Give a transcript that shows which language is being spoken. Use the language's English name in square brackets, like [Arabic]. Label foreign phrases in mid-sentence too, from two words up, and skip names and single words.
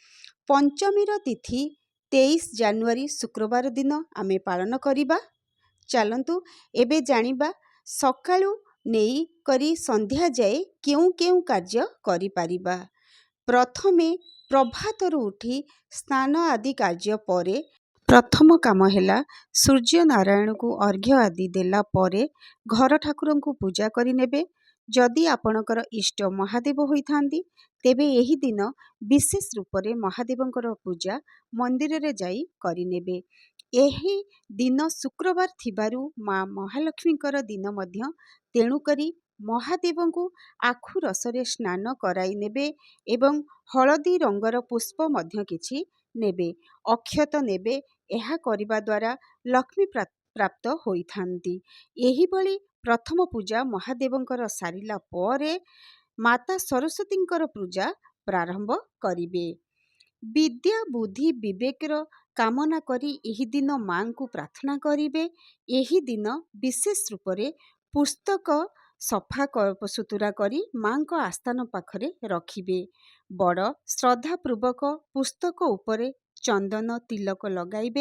[Odia] ପଞ୍ଚମୀର ତିଥି 23 ଜାନୁଆରୀ ଶୁକ୍ରବାର ଦିନ ଆମେ ପାଳନ କରିବା। ଚାଲନ୍ତୁ ଏବେ ଜାଣିବା ସକାଳୁ ନେଇ କରି ସନ୍ଧ୍ୟା ଯାଏ କେଉ କେଉ କାର୍ଯ୍ୟ କରି ପାରିବା। ପ୍ରଥମେ ପ୍ରଭାତରୁ ଉଠି ସ୍ନାନ ଆଦି କାର୍ଯ୍ୟ ପରେ ପ୍ରଥମ କାମ ହେଲା ସୂର୍ଯ୍ୟ ନାରାୟଣ କୁ ଅର୍ଘ୍ୟ ଆଦି ଦେଲା ପରେ ଘର ଠାକୁର କୁ ପୂଜା କରି ନେବେ। ଯଦି ଆପଣକର ଇଷ୍ଟ ମହାଦେବ ହୋଇଥାନ୍ତି ତେବେ ଏହି ଦିନ ବିଶେଷ ରୂପ ସେ ମହାଦେବଙ୍କର ପୂଜା ମନ୍ଦିର ରେ ଯାଇ କରି ନେବେ। ଏହି ଦିନ ଶୁକ୍ରବାର ଥିବାରୁ ମା ମହାଲକ୍ଷ୍ମୀଙ୍କର ଦିନ ମଧ୍ୟ ତେଣୁ କରି ମହାଦେବ କୁ ଆଖୁ ରସରେ ସ୍ନାନ କରାଇ ନେବେ ଏବଂ ହଳଦୀ ରଙ୍ଗର ପୁଷ୍ପ ମଧ୍ୟ କିଛି ନେବେ, ଅକ୍ଷତ ନେବେ। ଏହା କରିବା ଦ୍ୱାରା ଲକ୍ଷ୍ମୀ ପ୍ରାପ୍ତ ହୋଇଥାନ୍ତି। ଏହି ବେଳି ପ୍ରଥମ ପୂଜା ମହାଦେବଙ୍କର ସାରିଲା ପରେ ମାତା ସରସ୍ୱତୀଙ୍କର ପୂଜା ପ୍ରାରମ୍ଭ କରିବେ। ବିଦ୍ୟା ବୁଦ୍ଧି ବିବେକର କାମନା କରି ଏହି ଦିନ ମା କୁ ପ୍ରାର୍ଥନା କରିବେ। ଏହି ଦିନ ବିଶେଷ ରୂପ ସେ ପୁସ୍ତକ ସଫା ସୁତୁରା କରି ମା କୁ ଆସ୍ଥାନ ପାଖରେ ରଖିବେ। ବଡ଼ ଶ୍ରଦ୍ଧାପୂର୍ବକ ପୁସ୍ତକ ଉପରେ ଚନ୍ଦନ ତିଳକ ଲଗାଇବେ।